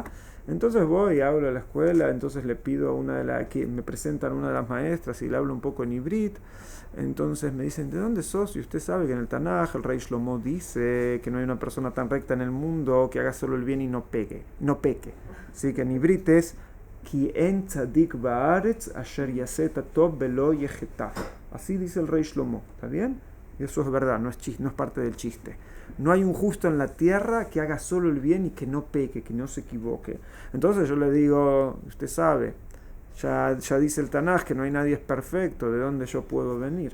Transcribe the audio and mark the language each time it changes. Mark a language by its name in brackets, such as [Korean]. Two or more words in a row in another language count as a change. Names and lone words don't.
[Spanish] Entonces voy y hablo a la escuela, entonces le pido a una de las que me presentan una de las maestras y le hablo un poco en hibrit. Entonces me dicen, ¿de dónde sos? Y usted sabe que en el Tanaj el rey Shlomo dice que no hay una persona tan recta en el mundo que haga solo el bien y no peque. Así que en hibrit es [Hebrew] כי אין צדיק בארץ אשר יעשה טוב ולא יחטא. [Spanish] Así dice el rey Shlomo, ¿está bien? Y eso es verdad, no es parte del chiste. No hay un justo en la tierra que haga solo el bien y que no peque, que no se equivoque. Entonces yo le digo, usted sabe, ya dice el Tanaj que no hay nadie perfecto, ¿de dónde yo puedo venir?